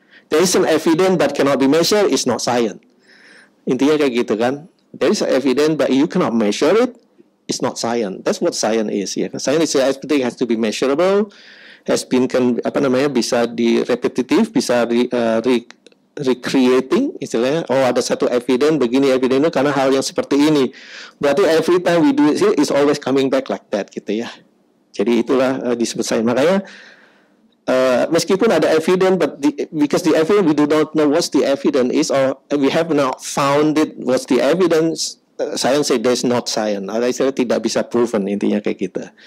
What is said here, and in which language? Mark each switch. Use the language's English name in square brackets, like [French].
[English] There is an evidence but cannot be measured, is not science. [Indonesian] Intinya kayak gitu kan. [English] There is an evidence but you cannot measure it, it's not science. That's what science is ya. Science is everything has to be measurable, has been [Indonesian] bisa di repetitif, bisa recreating istilahnya. Oh, ada satu evidence begini, [English] evidence itu karena hal yang seperti ini. [Indonesian] Berarti [English] every time we do it is always coming back like that [Indonesian] gitu ya. Jadi itulah disebut science. Makanya meskipun ada evidence, [English] but because the evidence we do not know what the evidence is, or we have not found it what's the evidence, science say there's not science. [Indonesian] Saya tidak bisa proven, intinya kayak gitu.